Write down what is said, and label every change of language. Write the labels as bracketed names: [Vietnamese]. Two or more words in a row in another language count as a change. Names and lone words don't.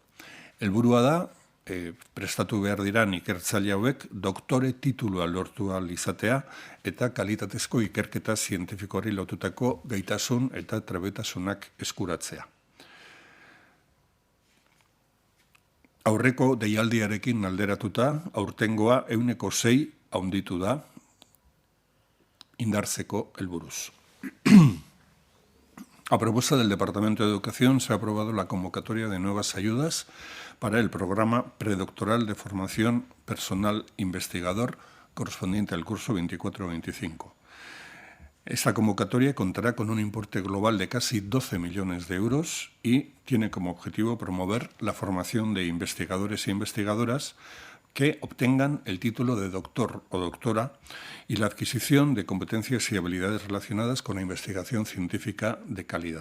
[Basque] Helburua da prestatu behar diran ikertzaile hauek doktore titulua lortu ahal izatea eta kalitatezko ikerketa zientifikoari lotutako gaitasun eta trebetasunak eskuratzea. Aurreko deialdiarekin alderatuta, aurtengoa 6% handitu da indartzeko helburuz. [Spanish] A propuesta del Departamento de Educación se ha aprobado la convocatoria de nuevas ayudas para el programa predoctoral de formación personal investigador correspondiente al curso 24-25. Esta convocatoria contará con un importe global de casi 12 millones de euros y tiene como objetivo promover la formación de investigadores e investigadoras que obtengan el título de doctor o doctora y la adquisición de competencias y habilidades relacionadas con la investigación científica de calidad.